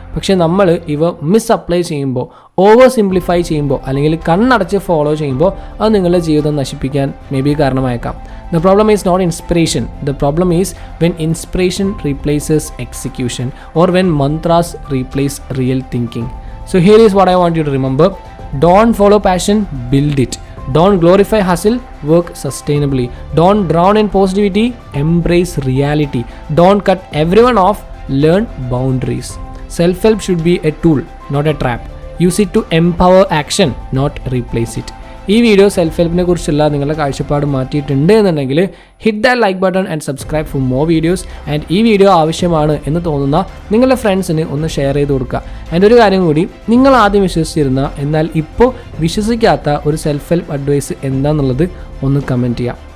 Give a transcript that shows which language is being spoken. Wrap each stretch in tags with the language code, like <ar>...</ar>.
<ml>പക്ഷേ നമ്മൾ ഇവ മിസ് അപ്ലൈ ചെയ്യുമ്പോൾ, ഓവർ സിംപ്ലിഫൈ ചെയ്യുമ്പോൾ, അല്ലെങ്കിൽ കണ്ണടച്ച് ഫോളോ ചെയ്യുമ്പോൾ അത് നിങ്ങളുടെ ജീവിതം നശിപ്പിക്കാൻ</ml> <en>maybe</en> <ml>കാരണമായേക്കാം.</ml> <en>The problem is not inspiration. The problem is when inspiration replaces execution or when mantras replace real thinking. So here is what I want you to remember. Don't follow passion, build it. Don't glorify hustle, work sustainably. Don't drown in positivity, embrace reality. Don't cut everyone off, learn boundaries. Self-help should be a tool, not a trap. Use it to empower action, not replace it.</en> <ml>ഈ video self ഹെൽപ്പിനെ കുറിച്ചുള്ള നിങ്ങളുടെ കാഴ്ചപ്പാട് മാറ്റിയിട്ടുണ്ട് എന്നുണ്ടെങ്കിൽ</ml> <en>Hit that like button and subscribe for more videos.</en> <ml>And ഈ video ആവശ്യമാണ് എന്ന് തോന്നുന്ന നിങ്ങളുടെ ഫ്രണ്ട്സിന് ഒന്ന് ഷെയർ ചെയ്ത് കൊടുക്കുക. ആൻഡ് ഒരു കാര്യം കൂടി, നിങ്ങൾ ആദ്യം വിശ്വസിച്ചിരുന്ന എന്നാൽ ഇപ്പോൾ വിശ്വസിക്കാത്ത ഒരു സെൽഫ് ഹെൽപ്പ് അഡ്വൈസ് എന്താണെന്നുള്ളത് ഒന്ന് കമൻറ്റ് ചെയ്യാം.</ml>